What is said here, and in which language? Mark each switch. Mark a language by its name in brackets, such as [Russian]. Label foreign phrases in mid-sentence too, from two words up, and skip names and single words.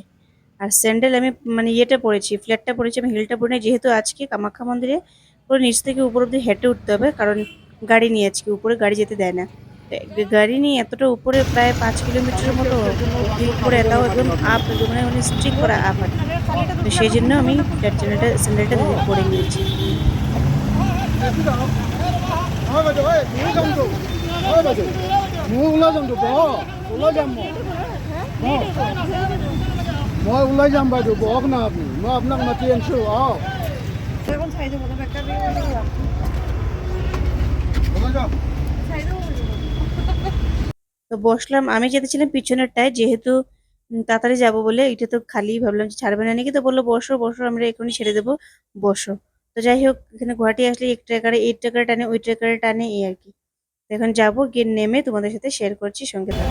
[Bangla] আর স্যান্ডেল আমি মানে ইয়েটা পরেছি, ফ্ল্যাটটা পরেছি, আমি হিলটা পরে নাই, যেহেতু আজকে কামাখ্যা মন্দিরে পুরো নিচ থেকে উপর অব্দি হেঁটে উঠতে হবে, কারণ গাড়ি নিয়ে আজকে উপরে গাড়ি যেতে দেয় না। তো গাড়ি নিয়ে এতটা উপরে, প্রায় 5 কিলোমিটারের মতো উপরে, এটাও একদম আপ, মানে মানে স্ট্রিক করা আপ আর কি। তো সেই জন্য আমি স্যান্ডেলটা পরে নিয়েছি। [Assamese] মই ওলাই যাম তো ওলাই যাম মই ওলাই যাম বাইদেউ, বহক না আপুনি, মই আপোনাক মাতি আনিছোঁ। আহক [Bangla] এখন ছাই দেবো না, একটা দিয়ে [Assamese] ওলাই যাম। [Bangla] তো বসলাম, আমি যেতেছিলাম পিছনেরটায়, যেহেতু তাড়াতাড়ি যাবো বলে। এটা তো খালি, ভাবলাম যে ছাড়বে না নাকি, তো বললো বসো বসো, আমরা এখনই ছেড়ে দেবো, বসো। তো যাই হোক, এখানে গুয়াহাটি আসলে এক ট্রেকারে, এই ট্রেকারে টানে, ওই ট্রেকারে টানে, এই আর কি। তো এখন যাবো, গিয়ে নেমে তোমাদের সাথে শেয়ার করছি, সঙ্গে থাকো।